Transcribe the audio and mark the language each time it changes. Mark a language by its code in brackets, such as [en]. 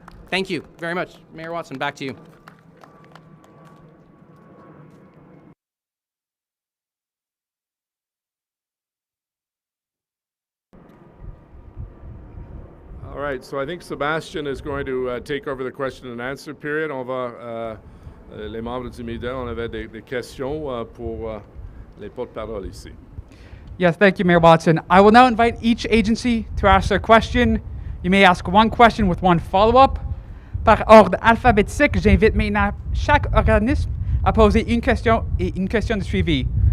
[en] Thank you very much. Mayor Watson, back to you. All right, so I think Sebastian is going to take over the question and answer period. [fr] On va, les membres du MEDA, on avait des questions pour les porte-parole ici. [en] Yes, thank you, Mayor Watson. I will now invite each agency to ask their question. You may ask one question with one follow-up. [fr] Par ordre alphabétique, j'invite maintenant chaque organisme à poser une question et une question de suivi.